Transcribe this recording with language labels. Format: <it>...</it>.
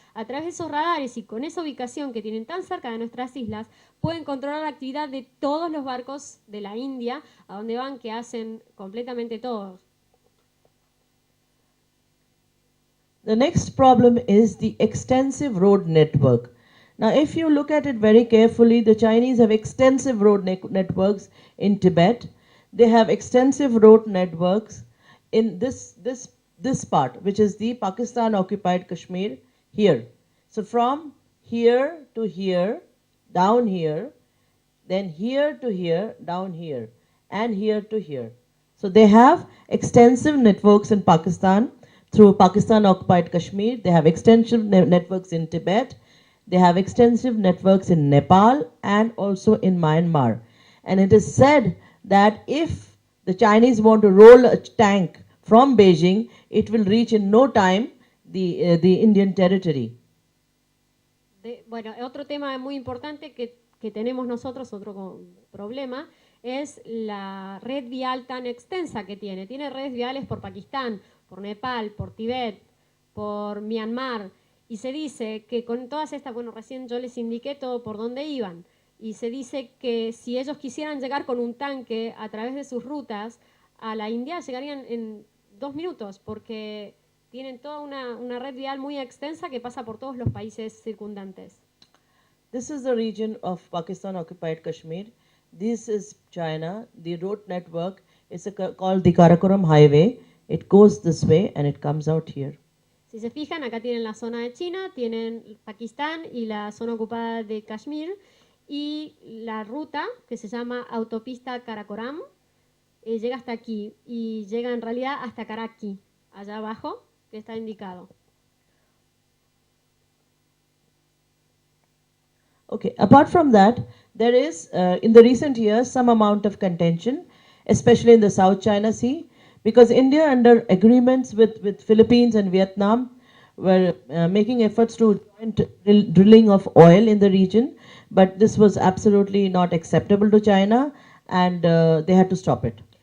<es>A través de esos radares y con esa ubicación que tienen tan cerca de nuestras islas, pueden controlar la actividad de todos los barcos de la India, a donde van, que hacen completamente todos.</es> <en>The next problem is the extensive road network. Now, if you look at it very carefully, the Chinese have extensive road networks in Tibet. They have extensive road networks in this part, which is the Pakistan-occupied Kashmir here. So from here to here, down here, then here to here, down here, and here to here. So they have extensive networks in Pakistan through Pakistan-occupied Kashmir. They have extensive networks in Tibet. They have extensive networks in Nepal and also in Myanmar. And it is said that if the Chinese want to roll a tank from Beijing, it will reach in no time the Indian territory.</en> <es>Bueno, otro tema muy importante que tenemos nosotros, otro problema, es la red vial tan extensa que tiene. Tiene redes viales por Pakistán, por Nepal, por Tibet, por Myanmar, y se dice que con todas estas, bueno, recién yo les indiqué todo por dónde iban, y se dice que si ellos quisieran llegar con un tanque a través de sus rutas a la India, llegarían en 2 minutos, porque tienen toda una red vial muy extensa que pasa por todos los países circundantes.</es> <en>This is the region of Pakistan-occupied Kashmir. This is China. The road network is called the Karakoram Highway. It goes this way and it comes out here.</en> <es>Si se fijan, acá tienen la zona de China, tienen Pakistán y la zona ocupada de Kashmir, y la ruta que se llama autopista Karakoram llega hasta aquí y llega en realidad hasta Karachi, allá abajo, que está indicado.</es> <en>Okay, apart from that, there is in the recent years some amount of contention, especially in the South China Sea, because India, under agreements with Philippines and Vietnam, were making efforts to joint drilling of oil in the region, but this was absolutely not acceptable to China, and they had to stop it.</en>